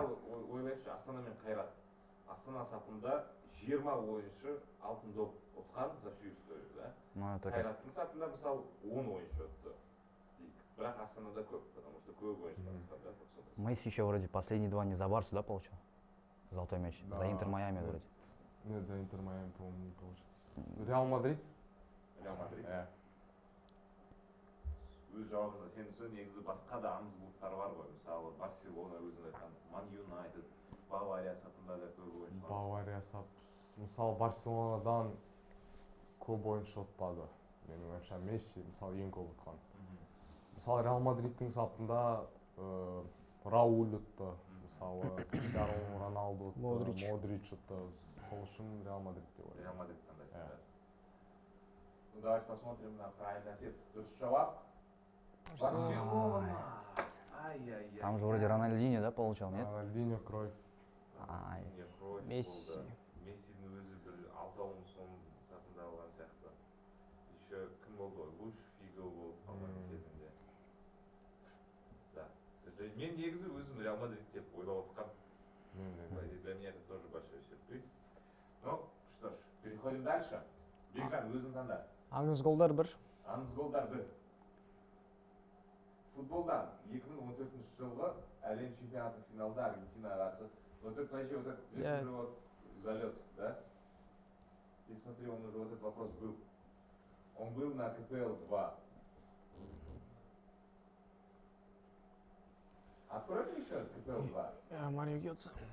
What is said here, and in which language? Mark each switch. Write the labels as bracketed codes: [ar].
[kk] Мысалы, ойлайықшы, Астана мен Қайрат. Астана сапында 20 ойыншы алтын доп ұтқан [ru] за всю историю, [kk] да? [ru] Ну, это как... [kk] Қайраттың сапында, мысалы, 10 ойыншы ұтты. дейік. Бірақ Астанада көп, [ru] потому что [kk] көп ойыншы ұтқан, да? вот сондай. [ru] Месси еще вроде последние 2 не за Барсу, да, получил? Золотой мяч. Да. За Интер Майами Нет. вроде. Нет, за Интер Майами, по-моему, не получилось. Реал Мадрид? Реал Мадрид. [kk] өз жауабыңызда сенімсіз, негізі басқа да аңыз клубтар бар ғой. Мысалы, Барселона өзің айтқан, Ман Юнайтед, Бавария сапында да көп ойыншы бар. Бавария сап, мысалы Барселонадан көп ойыншы ұтпады. Менің ойымша Месси мысалы ең көп ұтқан. Мысалы Реал Мадридтің сапында Рауль ұтты. Мысалы Криштиану Роналду ұтты, Модрич ұтты. Сол үшін Реал Мадрид деп ойлаймын. Реал Мадрид таңдайсыз, да? [ru] Ну, давайте посмотрим на правильный ответ. [kk] Дұрыс жауап. Барселона. Ай-яй-яй. [ru] Там же вроде Рональдиньо, да, получал, нет? Рональдиньо, Кройф. Ай. Не, Кройф Месси. [kk] болды. Мессидің өзі бір алтауын соның сапында алған сияқты. Еще кім болды ғой? Луш Фиго болды, [ru] по-моему, [kk] кезінде. [ru] Да. [kk] Мен негізі өзім Реал Мадрид деп ойлап отқан. [ru] Для меня это тоже большой сюрприз. Ну, что ж, переходим дальше. [kk] Бекжан, өзің таңда. Аңыз голдар 1. Аңыз голдар 1. Футболдан 2014 жылғы әлем чемпионатының финалда Аргентина қарсы. [ru] Вот это вообще вот это, здесь уже вот залет, да? И смотри, он уже вот этот вопрос был. Он был на КПЛ 2. Открой мне еще раз КПЛ 2. Марио Гетце.